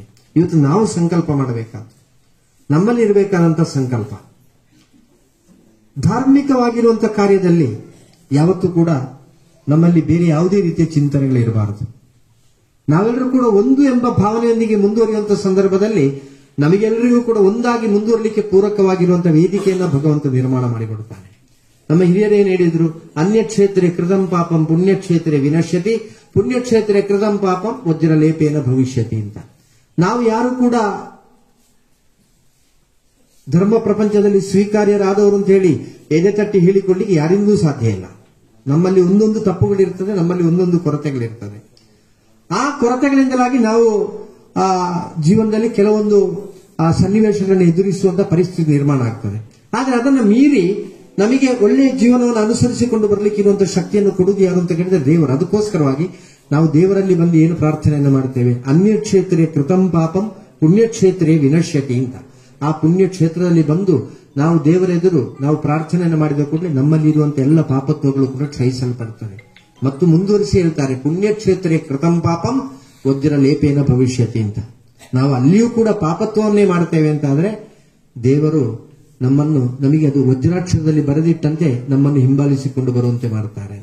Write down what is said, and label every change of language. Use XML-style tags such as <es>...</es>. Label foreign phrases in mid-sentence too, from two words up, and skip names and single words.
<kn>ಇವತ್ತು ನಾವು ಸಂಕಲ್ಪ ಮಾಡಬೇಕಾದ, ನಮ್ಮಲ್ಲಿ ಇರಬೇಕಾದಂತಹ ಸಂಕಲ್ಪ, ಧಾರ್ಮಿಕವಾಗಿರುವಂತಹ ಕಾರ್ಯದಲ್ಲಿ ಯಾವತ್ತೂ ಕೂಡ ನಮ್ಮಲ್ಲಿ ಬೇರೆ ಯಾವುದೇ ರೀತಿಯ ಚಿಂತನೆಗಳಿರಬಾರದು. ನಾವೆಲ್ಲರೂ ಕೂಡ ಒಂದು ಎಂಬ ಭಾವನೆಯೊಂದಿಗೆ ಮುಂದುವರಿಯುವಂತಹ ಸಂದರ್ಭದಲ್ಲಿ ನಮಗೆಲ್ಲರಿಗೂ ಕೂಡ ಒಂದಾಗಿ ಮುಂದುವರಲಿಕ್ಕೆ ಪೂರಕವಾಗಿರುವಂತಹ ವೇದಿಕೆಯನ್ನ ಭಗವಂತ ನಿರ್ಮಾಣ ಮಾಡಿಕೊಡುತ್ತಾನೆ. ನಮ್ಮ ಹಿರಿಯರೇನು ಹೇಳಿದ್ರು,</kn> <sa>ಅನ್ಯಕ್ಷೇತ್ರೆ ಕೃತಂ ಪಾಪಂ ಪುಣ್ಯಕ್ಷೇತ್ರೆ ವಿನಶ್ಯತಿ, ಪುಣ್ಯಕ್ಷೇತ್ರೆ ಕೃತಂ ಪಾಪಂ ವಜ್ರಲೇಪೇನ ಭವಿಷ್ಯತಿ</sa> <kn>ಅಂತ. ನಾವು ಯಾರು ಕೂಡ ಧರ್ಮ ಪ್ರಪಂಚದಲ್ಲಿ ಸ್ವೀಕಾರ್ಯರಾದವರು ಅಂತ ಹೇಳಿ ಎದೆ ತಟ್ಟಿ ಹೇಳಿಕೊಳ್ಳಿಕ್ಕೆ ಯಾರಿಂದೂ ಸಾಧ್ಯ ಇಲ್ಲ. ನಮ್ಮಲ್ಲಿ ಒಂದೊಂದು ತಪ್ಪುಗಳಿರ್ತದೆ, ನಮ್ಮಲ್ಲಿ ಒಂದೊಂದು ಕೊರತೆಗಳಿರ್ತದೆ. ಆ ಕೊರತೆಗಳಿಂದಲಾಗಿ ನಾವು ಜೀವನದಲ್ಲಿ ಕೆಲವೊಂದು ಸನ್ನಿವೇಶಗಳನ್ನು ಎದುರಿಸುವಂತ ಪರಿಸ್ಥಿತಿ ನಿರ್ಮಾಣ ಆಗ್ತದೆ. ಆದರೆ ಅದನ್ನು ಮೀರಿ ನಮಗೆ ಒಳ್ಳೆಯ ಜೀವನವನ್ನು ಅನುಸರಿಸಿಕೊಂಡು ಬರಲಿಕ್ಕೆ ಇರುವಂತಹ ಶಕ್ತಿಯನ್ನು ಕೊಡುವುದು ಯಾರು ಅಂತ ಕೇಳಿದ್ರೆ ದೇವರು. ಅದಕ್ಕೋಸ್ಕರವಾಗಿ ನಾವು ದೇವರಲ್ಲಿ ಬಂದು ಏನು ಪ್ರಾರ್ಥನೆಯನ್ನು ಮಾಡ್ತೇವೆ,</kn> <sa>ಅನ್ಯಕ್ಷೇತ್ರೇ ಕೃತಂ ಪಾಪಂ ಪುಣ್ಯಕ್ಷೇತ್ರೇ ವಿನಶ್ಯತಿ</sa> <kn>ಅಂತ. ಆ ಪುಣ್ಯಕ್ಷೇತ್ರದಲ್ಲಿ ಬಂದು ನಾವು ದೇವರೆದುರು ನಾವು ಪ್ರಾರ್ಥನೆಯನ್ನು ಮಾಡಿದ ಕೂಡಲೇ ನಮ್ಮಲ್ಲಿ ಇರುವಂತಹ ಎಲ್ಲ ಪಾಪತ್ವಗಳು ಕೂಡ ಕ್ಷಯಿಸಲ್ಪಡ್ತವೆ. ಮತ್ತು ಮುಂದುವರಿಸಿ ಹೇಳ್ತಾರೆ,</kn> <sa>ಪುಣ್ಯಕ್ಷೇತ್ರೇ ಕೃತಂ ಪಾಪಂ ವಜ್ರ ಲೇಪೇನ ಭವಿಷ್ಯತಿ</sa> <kn>ಅಂತ. ನಾವು ಅಲ್ಲಿಯೂ ಕೂಡ ಪಾಪತ್ವವನ್ನೇ ಮಾಡ್ತೇವೆ ಅಂತ ಆದ್ರೆ ದೇವರು ನಮಗೆ ಅದು ವಜ್ರಾಕ್ಷರದಲ್ಲಿ ಬರೆದಿಟ್ಟಂತೆ ನಮ್ಮನ್ನು ಹಿಂಬಾಲಿಸಿಕೊಂಡು ಬರುವಂತೆ ಮಾಡ್ತಾರೆ.</kn>